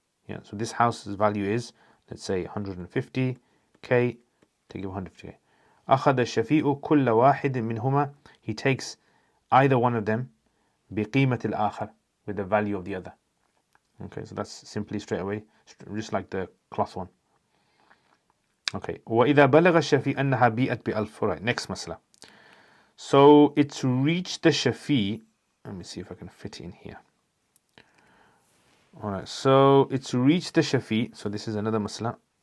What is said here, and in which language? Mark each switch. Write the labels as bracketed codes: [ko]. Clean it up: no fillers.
[en] Yeah, so this house's value is, let's say 150k, take it 150k. [ar] أخذ الشفيء كل واحد منهما, [en] he takes either one of them, [ar] بقيمة الآخر, [en] with the value of the other. Okay, so that's simply straight away, just like the cloth one. [ar] Okay, وإذا بلغ الشفيء أنها بيئت بألف. [en] Right, next masla. So it's reached the Shafi. Let me see if I can fit it in here. Alright, so it's reached the Shafi. So this is another masla.